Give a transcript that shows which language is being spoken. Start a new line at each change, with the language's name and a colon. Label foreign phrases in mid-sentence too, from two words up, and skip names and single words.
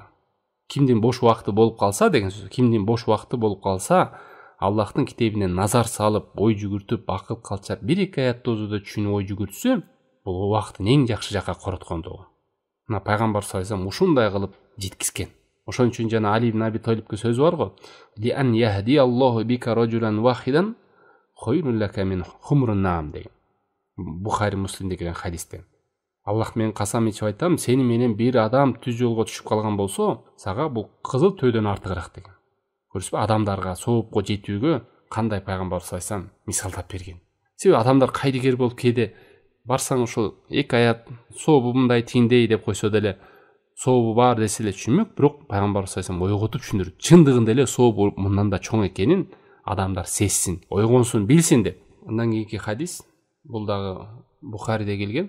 Kyrgyz: Кимдин бош убакыты болуп калса деген сөз, кимдин бош убакыты болуп калса, Аллахтын китебине назар салып, ой жүгүртүп, акыл калчап, бир-эки аятты өзүдө түшүнүп ой жүгүртсө, бул убакытын эң жакшы жака короткондугу. Мына пайгамбар
Arabic: صلى الله عليه وسلم
Kyrgyz: ушундай кылып жеткизген. Ошон үчүн жана Али ибн Аби Талибке сөзү бар го.
Arabic: لأن يهدي الله بك رجلا واحدا خير لك من حمر النعم деген.
Kyrgyz: Бухари Муслимде келген хадистен. Аллах менен касам ичип айтам, сени менен бир адам түз жолго түшүп калган болсо, сага бул кызыл төөдөн артыгыраак деген. Көрүсүзбү, адамдарга соопко жетүүгө кандай пайгамбар
Arabic: صلى الله عليه وسلم
Kyrgyz: мисалдап берген. Себеби адамдар кайдыгер болуп кээде барсаң ошол эки аят сообу мындай тиңдей деп койсо деле, сообу бар десе эле түшүнмөк, бирок пайгамбар
Arabic: صلى الله عليه وسلم
Kyrgyz: ойготуп түшүндүрүп, чындыгында эле сообу мындан да чоң экенин адамдар сезсин, ойгонсун, билсин деп Андан кийинки хадис бул дагы Бухариде келген.